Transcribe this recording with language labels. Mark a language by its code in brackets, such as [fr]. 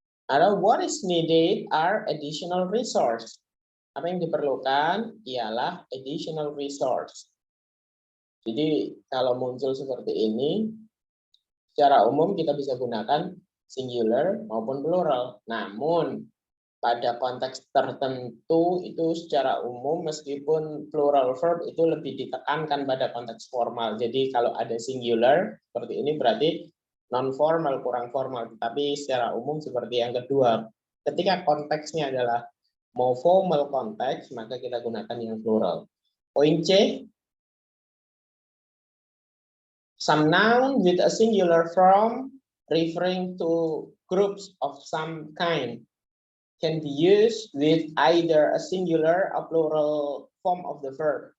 [id] Atau [en] what is needed are additional resource. [id] Apa yang diperlukan ialah additional resource. Jadi kalau muncul seperti ini, secara umum kita bisa gunakan singular maupun plural. Namun pada konteks tertentu itu secara umum meskipun plural verb itu lebih ditekankan pada konteks formal. Jadi kalau ada singular seperti ini berarti non formal, kurang formal. Tapi secara umum seperti yang kedua, ketika konteksnya adalah mau formal konteks maka kita gunakan yang plural. [en] Poin C, some noun with a singular form referring to groups of some kind can be used with either a singular or plural form of the verb.